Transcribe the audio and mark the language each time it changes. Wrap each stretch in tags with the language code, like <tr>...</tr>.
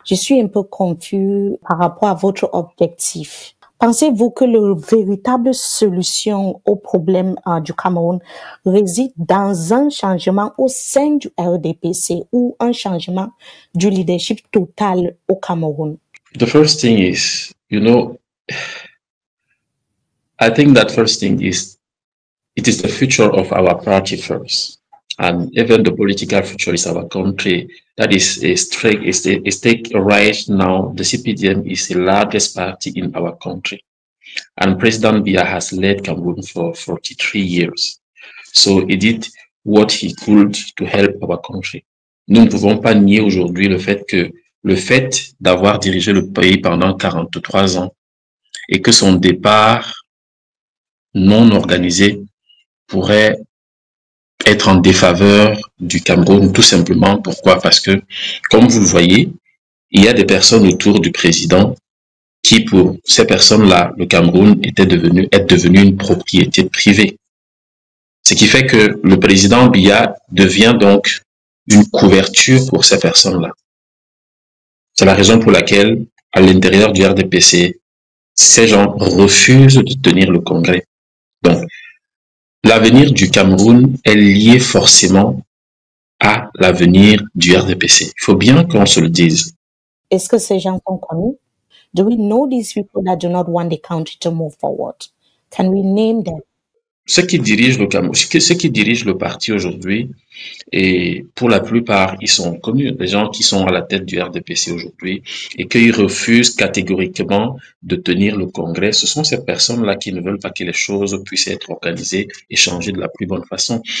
<fr>Je suis un peu confus par rapport à votre objectif. Pensez-vous que la véritable solution au problème du Cameroun réside dans un changement au sein du RDPC ou un changement du leadership total au Cameroun?</fr> <en>The first thing is, I think that first thing is it is the future of our party first. And even the political future is our country. That is a stake right now. The CPDM is the largest party in our country. And President Biya has led Cameroon for 43 years. So he did what he could to help our country.</en> <fr>Nous ne pouvons pas nier aujourd'hui le fait d'avoir dirigé le pays pendant 43 ans et que son départ non organisé pourrait être en défaveur du Cameroun, tout simplement. Pourquoi? Parce que, comme vous le voyez, il y a des personnes autour du président qui, pour ces personnes-là, le Cameroun est devenu une propriété privée. Ce qui fait que le président Biya devient donc une couverture pour ces personnes-là. C'est la raison pour laquelle, à l'intérieur du RDPC, ces gens refusent de tenir le congrès. Donc, l'avenir du Cameroun est lié forcément à l'avenir du RDPC. Il faut bien qu'on se le dise. Est-ce que ces gens sont connus?</fr> <en>Do we know these people that do not want the country to move forward? Can we name them?</en> <fr>Ceux qui dirigent le Cameroun, ceux qui dirigent le parti aujourd'hui, et pour la plupart, ils sont connus, les gens qui sont à la tête du RDPC aujourd'hui, et qu'ils refusent catégoriquement de tenir le congrès. Ce sont ces personnes-là qui ne veulent pas que les choses puissent être organisées et changées de la plus bonne façon.</fr>